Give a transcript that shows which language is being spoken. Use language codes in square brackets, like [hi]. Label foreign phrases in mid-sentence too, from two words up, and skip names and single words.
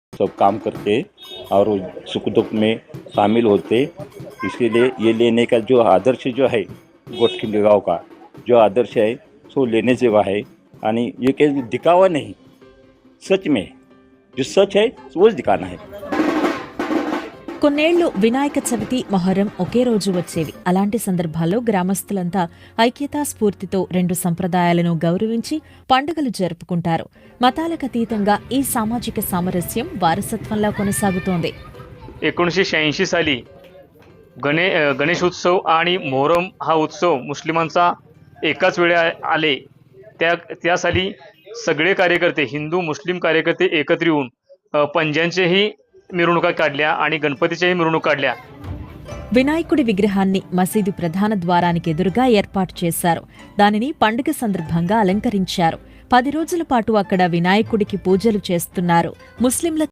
[hi] सब काम करते और सुख दुख में शामिल होते। इसीलिए ये लेने का जो आदर्श जो है गोटखिंडी गाव का जो आदर्श है सो लेने जेवा है आणि ये काही दिखावा नहीं, सच में जो सच है वोच दिखाना है। [te] కొన్నేళ్లు వినాయక చవితి మొహర్రం ఒకే రోజు వచ్చేవి. అలాంటి సందర్భాల్లో గ్రామస్తులంతా ఐక్యతా స్ఫూర్తితో రెండు సంప్రదాయాలను గౌరవించి పండుగలు జరుపుకుంటారు. మతాలకు అతీతంగా ఈ సామాజిక సామరస్యం వారసత్వంలా కొనసాగుతోంది. [mr] 1986 साली गणेशोत्सव आणि मोहरम हा उत्सव मुस्लिमांचा एकाच वेळी आले. त्या साली सगळे कार्यकर्ते, हिंदू मुस्लिम कार्यकर्ते एकत्र येऊन पंजांचेही मिरवणुका काढल्या आणि गणपतीच्याही मिरवणूक काढल्या. [te] వినాయకుడి విగ్రహాన్ని మసీదు ప్రధాన ద్వారానికి ఎదురుగా ఏర్పాటు చేశారు. దానిని పండుగ సందర్భంగా అలంకరించారు. 10 రోజుల పాటు అక్కడ వినాయకుడికి పూజలు చేస్తున్నారు. ముస్లింల